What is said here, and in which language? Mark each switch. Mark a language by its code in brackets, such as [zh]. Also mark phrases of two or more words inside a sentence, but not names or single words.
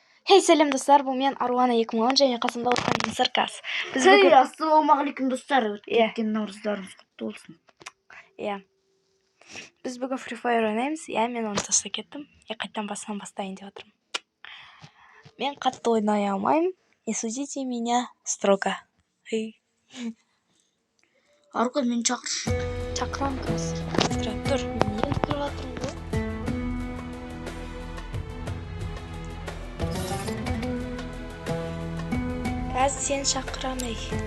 [kk] Хей, сәлем достар, бұл мен Аруана 2010 және қасымда отырған Саркас. Ассалаумағалейкум достар. Өткен наурыздарыңыз құтты болсын. Біз бүгін Free Fire ойнаймыз. Мен оны тастап кеттім. Қайттан басынан бастайын деп отырмын. Мен қатты ойнай алмаймын. [ru] Не судите меня строго. [kk] Арука, мен шақыршы. Шақырам қазір. Тұр. Мен енді тұрып жатырмын ғой. Қазір сен шақырам ей.